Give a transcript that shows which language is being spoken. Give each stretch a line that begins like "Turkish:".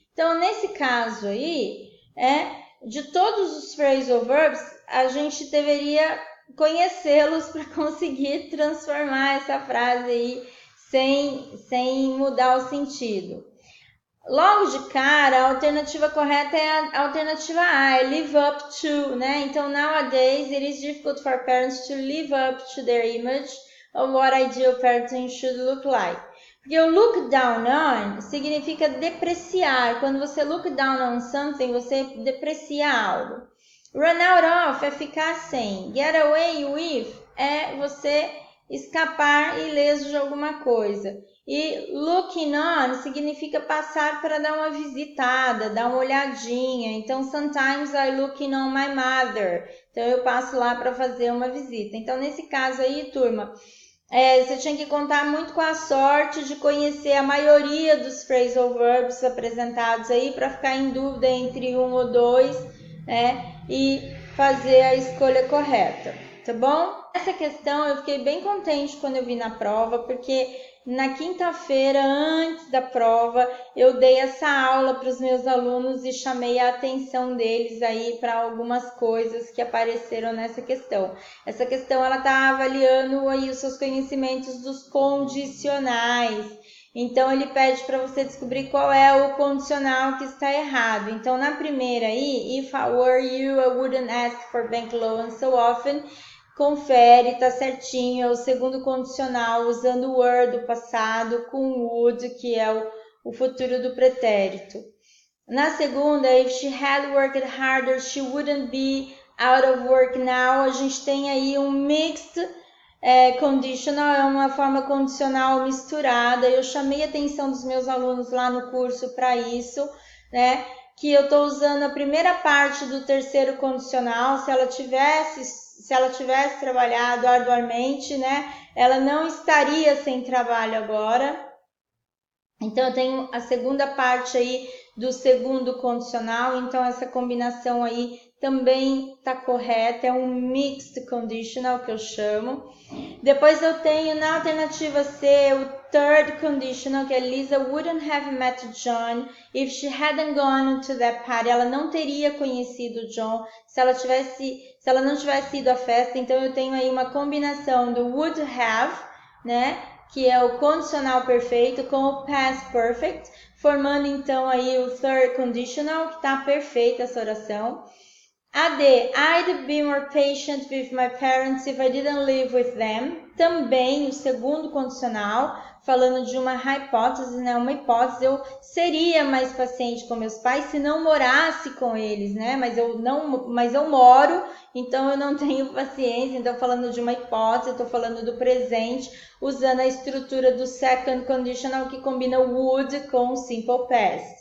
Portuguese: Então, nesse caso aí, de todos os phrasal verbs, a gente deveria conhecê-los para conseguir transformar essa frase aí sem mudar o sentido. Logo de cara, a alternativa correta é a alternativa A, é live up to, né? Então,
English: nowadays, it is difficult for parents to live up to their image of what ideal parenting should look like.
Portuguese: Porque o look down on significa depreciar. Quando você look down on something, você deprecia algo. Run out of é ficar sem. Get away with é você escapar ileso de alguma coisa. E looking on significa passar para dar uma visitada, dar uma olhadinha. Então,
English: sometimes I looking on my mother.
Portuguese: Então, eu passo lá para fazer uma visita. Então, nesse caso aí, turma, você tinha que contar muito com a sorte de conhecer a maioria dos phrasal verbs apresentados aí para ficar em dúvida entre um ou dois, né? E fazer a escolha correta, tá bom? Essa questão eu fiquei bem contente quando eu vi na prova, porque na quinta-feira, antes da prova, eu dei essa aula para os meus alunos e chamei a atenção deles aí para algumas coisas que apareceram nessa questão. Essa questão ela está avaliando aí os seus conhecimentos dos condicionais. Então, ele pede para você descobrir qual é o condicional que está errado. Então, na primeira aí,
English: if I were you, I wouldn't ask for bank loan so often.
Portuguese: Confere, tá certinho, é o segundo condicional, usando o were do passado com would, que é o futuro do pretérito. Na segunda,
English: if she had worked harder, she wouldn't be out of work now.
Portuguese: A gente tem aí um mixed conditional, é uma forma condicional misturada. Eu chamei a atenção dos meus alunos lá no curso para isso, né? Que eu estou usando a primeira parte do terceiro condicional. Se ela tivesse trabalhado arduamente, né? Ela não estaria sem trabalho agora. Então, eu tenho a segunda parte aí do segundo condicional. Então, essa combinação aí também está correta. É um mixed conditional que eu chamo. Depois eu tenho na alternativa C o third conditional, que é
English: Lisa wouldn't have met John if she hadn't gone to that party.
Portuguese: Ela não teria conhecido John se ela não tivesse ido à festa. Então eu tenho aí uma combinação do would have, né, que é o condicional perfeito, com o past perfect, formando então aí o third conditional, que está perfeita essa oração.
English: A D, I'd be more patient with my parents if I didn't live with them.
Portuguese: Também o segundo condicional, falando de uma hipótese, né? Uma hipótese, eu seria mais paciente com meus pais se não morasse com eles, né? Mas eu moro, então eu não tenho paciência. Então, falando de uma hipótese, estou falando do presente, usando a estrutura do second conditional, que combina would com o simple past.